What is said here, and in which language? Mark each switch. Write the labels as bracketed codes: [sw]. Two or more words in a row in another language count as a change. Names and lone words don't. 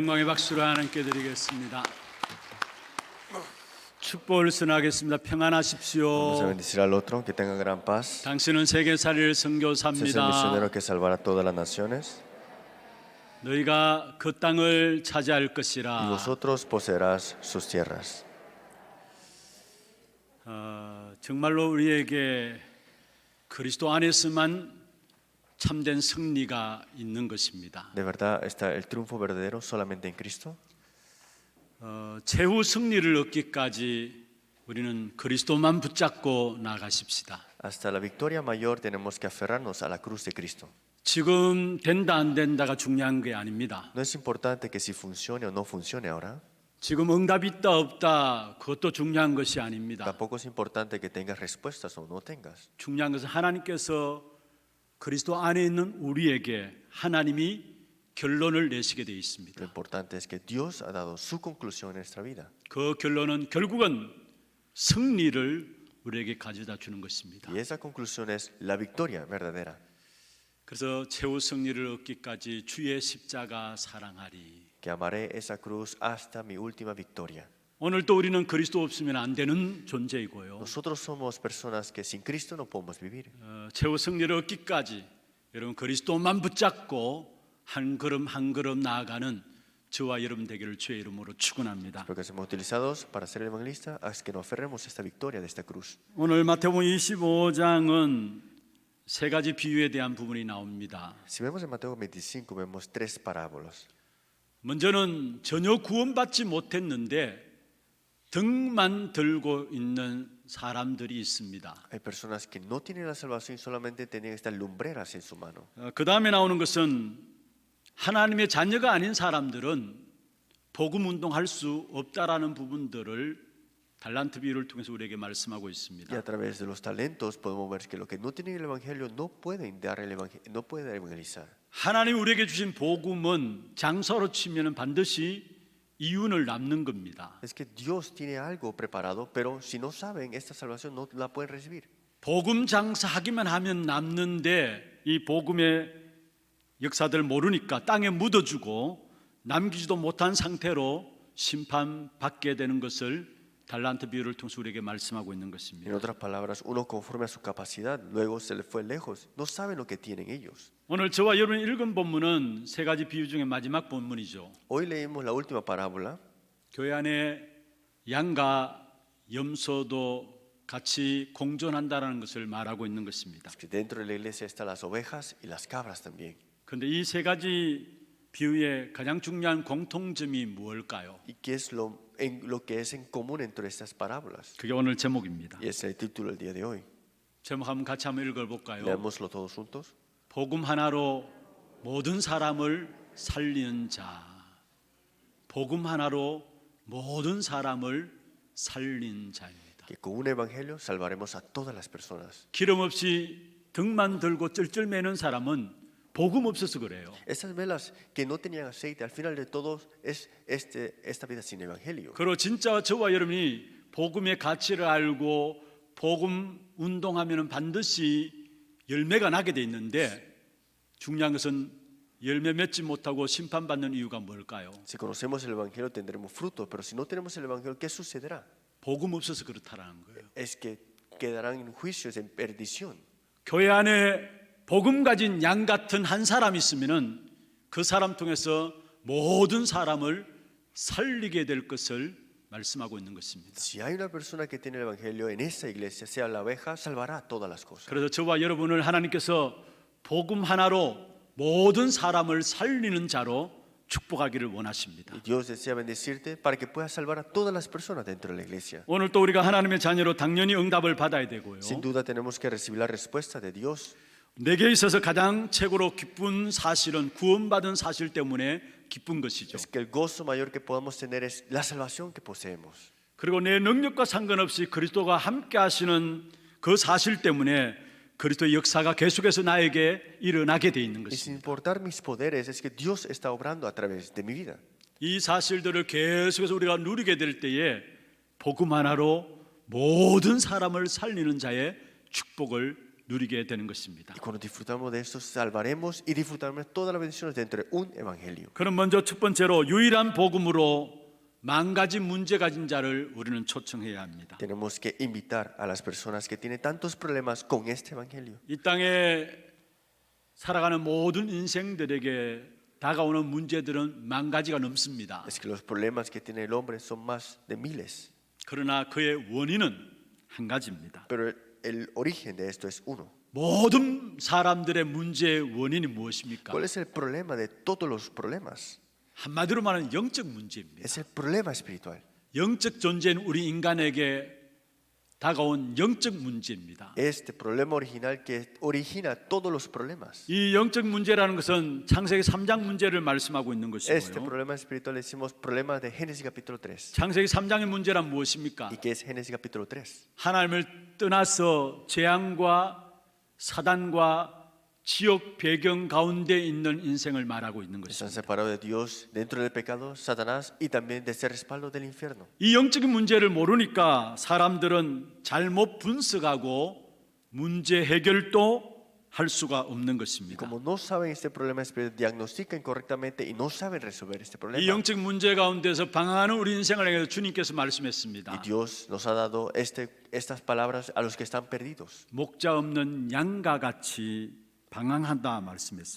[ko] 박수로 하나님께 드리겠습니다. 축복을 선하겠습니다. [es] Vamos a [ko] 평안하십시오. [es] bendecir al otro, que tenga gran paz. [ko] 당신은 세계 살릴 [es] Ese es el [ko] 선교사입니다. [es] misionero que salvará a todas las naciones. [ko] 너희가 그 땅을 차지할 [es] Y [ko] 것이라. [es] vosotros poseerás sus tierras. [ko] 정말로 우리에게 그리스도 안에서만 참된 승리가 있는 것입니다. [es] ¿De verdad está el triunfo verdadero solamente en Cristo? [ko] 최후 승리를 얻기까지 우리는 그리스도만 붙잡고 나가십시다. [es] Hasta la victoria mayor tenemos que aferrarnos a la cruz de Cristo. [ko] 지금 된다 안 된다가 중요한 게 아닙니다. [es] No es importante que si funcione o no funcione ahora. [ko] 지금 응답이 있다 없다 그것도 중요한 것이 아닙니다. [es] Tampoco es importante que tengas respuestas o no tengas. [ko] 중요한 것은 하나님께서 그리스도 안에 있는 우리에게 하나님이 결론을 내시게 되어 [es] Lo [ko] 있습니다. [es] importante es que Dios ha dado su conclusión en nuestra vida. [ko] 그 결론은 결국은 승리를 우리에게 가져다 주는 것입니다. [es] Y esa conclusión es la victoria verdadera. [ko] 그래서 최후 승리를 얻기까지 주의 십자가 사랑하리. [es] Que amaré esa cruz hasta mi última victoria. [ko] 오늘 또 우리는 그리스도 없으면 안 되는 존재이고요. [es] Nosotros somos personas que sin Cristo no podemos vivir. [ko] 최후 승리를 얻기까지 여러분 그리스도만 붙잡고 한 걸음 한 걸음 나아가는 저와 여러분 되기를 주의 이름으로 축원합니다. [es] Lo que somos utilizados para ser evangelistas es que nos aferremos a esta victoria de esta cruz. [ko] 오늘 마태복음 25장은 세 가지 비유에 대한 부분이 나옵니다. [es] Si vemos en Mateo 25 vemos tres parábolas. [ko] 먼저는 전혀 구원받지 못했는데 등만 들고 있는 사람들이 있습니다. [es] Hay personas que no tienen la salvación y solamente tienen estas lumbreras en su mano. [ko] 그 다음에 나오는 것은 하나님의 자녀가 아닌 사람들은 복음 운동할 수 없다라는 부분들을 달란트 비유를 통해서 우리에게 말씀하고 [es] Y [ko] 있습니다. [es] a través de los talentos podemos ver que los que no tienen el evangelio no pueden dar no pueden evangelizar. [ko] 하나님 우리에게 주신 복음은 장서로 치면 반드시 이윤을 남는 겁니다. [es] Es que Dios tiene algo preparado, pero si no saben esta salvación no la pueden recibir. [ko] 복음 장사하기만 하면 남는데 이 복음의 역사들 모르니까 땅에 묻어주고 남기지도 못한 상태로 심판받게 되는 것을 달란트 비유를 통해서 우리에게 말씀하고 있는 [es] En [ko] 것입니다. [es] otras palabras, uno conforme a su capacidad, luego se le fue lejos. No saben lo que tienen ellos. [ko] 오늘 저와 여러분이 읽은 본문은 세 가지 비유 중에 마지막 본문이죠. [es] Hoy leímos la última parábola. [ko] 교회 안에 양과 염소도 같이 공존한다는 것을 말하고 있는 것입니다. [es] Que dentro de la iglesia están las ovejas y las cabras también. [ko] 그런데 이 세 가지 비유의 가장 중요한 공통점이 무엇일까요? [es] ¿Y qué es lo que es en común entre estas parábolas? [ko] 그게 오늘 제목입니다. [es] Y es el título del día de hoy. [ko] 제목 한번 같이 한번 읽어볼까요? [es] Leámoslo todos juntos. [ko] 복음 하나로 모든 사람을 살리는 자. 복음 하나로 모든 사람을 살린 자입니다. [es] Que con un evangelio salvaremos a todas las personas. [ko] 기름 없이 등만 들고 쩔쩔매는 사람은 복음 없어서 그래요. [es] Estas velas que no tenían aceite, al final de todo es esta vida sin evangelio. [ko] 그리고 진짜 저와 여러분이 복음의 가치를 알고 복음 운동하면 반드시 열매가 나게 돼 있는데 중요한 것은 열매 맺지 못하고 심판받는 이유가 뭘까요? [es] Si conocemos el evangelio tendremos fruto, pero si no tenemos el evangelio, ¿qué sucederá? [ko] 복음 없어서 그렇다라는 거예요. [es] Es que quedarán en juicios, en perdición. [ko] 교회 안에 복음 가진 양 같은 한 사람 있으면은 그 사람 통해서 모든 사람을 살리게 될 것을 말씀하고 있는 것입니다. [es] Si hay una persona que tiene el evangelio en esa iglesia, sea la oveja, salvará todas las cosas. [ko] 그래서 저와 여러분을 하나님께서 복음 하나로 모든 사람을 살리는 자로 축복하기를 원하십니다. [es] Y Dios desea bendecirte para que puedas salvar a todas las personas dentro de la iglesia. [ko] 오늘 또 우리가 하나님의 자녀로 당연히 응답을 받아야 되고요. [es] Sin duda tenemos que recibir la respuesta de Dios. [ko] 내게 있어서 가장 최고로 기쁜 사실은 구원받은 사실 때문에 기쁜 것이죠. [es] Es que el gozo mayor que podamos tener es la salvación que poseemos. [ko] 그리고 내 능력과 상관없이 그리스도가 함께 하시는 그 사실 때문에 그리스도의 역사가 계속해서 나에게 일어나게 돼 있는 [es] Y sin [ko] 것입니다. [es] importar mis poderes, es que Dios está obrando a través de mi vida. [ko] 이 사실들을 계속해서 우리가 누리게 될 때에 복음 하나로 모든 사람을 살리는 자의 축복을 누리게 되는 것입니다. [es] Y cuando disfrutamos de esto, salvaremos y disfrutaremos todas las bendiciones dentro de un evangelio. [ko] 그럼 먼저 첫 번째로 유일한 복음으로 만 가지 문제 가진 자를 우리는 초청해야 합니다. [es] Tenemos que invitar a las personas que tienen tantos problemas con este evangelio. [ko] 이 땅에 살아가는 모든 인생들에게 다가오는 문제들은 만 가지가 넘습니다. [es] Es que los problemas que tiene el hombre son más de miles, [ko] 그러나 그의 원인은 한 가지입니다. [es] pero el origen de esto es uno. [ko] 모든 사람들의 문제의 원인이 무엇입니까? [es] ¿Cuál es el problema de todos los problemas? [ko] 한마디로 말하면 영적 문제입니다. [es] Es el problema espiritual. [ko] 영적 존재인 우리 인간에게 다가온 영적 문제입니다. [es] Este problema original que origina todos los problemas. [ko] 이 영적 문제라는 것은 창세기 3장 문제를 말씀하고 있는 [es] Este [ko] 것이고요. [es] problema espiritual le decimos problema de Génesis capítulo 3. [ko] 창세기 3장의 문제란 무엇입니까? [es] ¿Y qué es Génesis capítulo 3? [ko] 하나님을 떠나서 재앙과 사단과 지옥 배경 가운데 있는 인생을 말하고 있는 [es] Están [ko] 것입니다. [es] separados de Dios dentro del pecado, Satanás y también de ese respaldo del infierno. [ko] 이 영적인 문제를 모르니까 사람들은 잘못 분석하고 문제 해결도 할 수가 없는 [es] Y [ko] 것입니다. [es] como no saben este problema espiritual, diagnostican correctamente y no saben resolver este [ko] 이 [es] problema. [ko] 영적 문제 가운데서 방황하는 우리 인생을 향해서 주님께서 [es] Y [ko] 말씀했습니다. [es] Dios nos ha dado estas palabras a los que están perdidos. [ko] 목자 없는 양과 같이 방황한다 말씀했습니다.